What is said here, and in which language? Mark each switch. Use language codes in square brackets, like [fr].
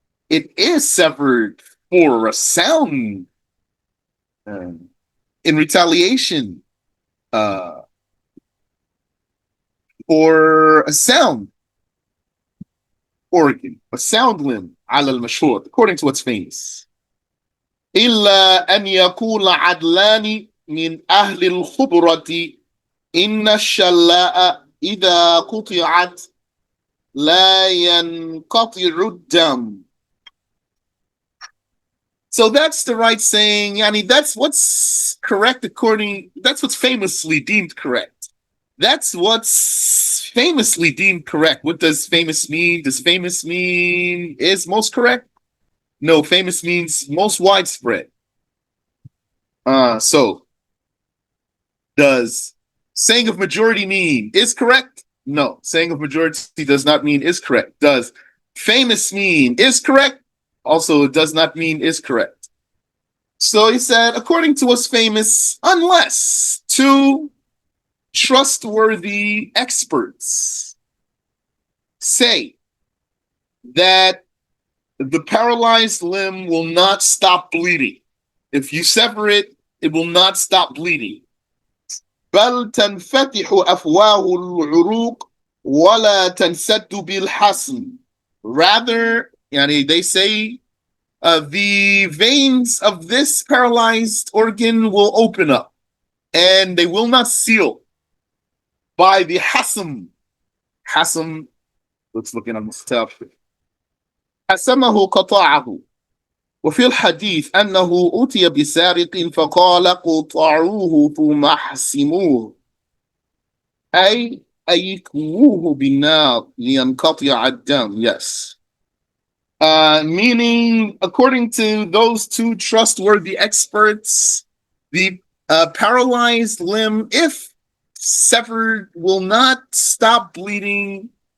[en] It is severed for a sound in retaliation or a sound organ, a sound limb [ar] على المشهور, [en] according to what's famous. [ar] إلا أن يكون عدلان من أهل الخبرة إن الشلاء إذا قطعت لا ينقطع الدم. [en] So that's the right saying. Yani, that's what's correct that's what's famously deemed correct. That's what's famously deemed correct. What does famous mean? Does famous mean is most correct? No, famous means most widespread. So does saying of majority mean is correct? No, saying of majority does not mean is correct. Does famous mean is correct? Also, it does not mean is correct. So he said, according to what's famous, unless two trustworthy experts say that the paralyzed limb will not stop bleeding. If you sever it, it will not stop bleeding. [ar] بل تنفتح أفواه العروق ولا تنسد بالحسن. [en] Rather, they say the veins of this paralyzed organ will open up and they will not seal by the hasm. Hasm, let's look in on this topic. [ar] حسمه قطعه. وفي الحديث أنه أتي بسارق فقال قطعوه ثم حسموه أي أيكووه بالنار لينقطع الدم. [en] Yes. Meaning, according to those two trustworthy experts, the paralyzed limb, if severed, will not stop bleeding.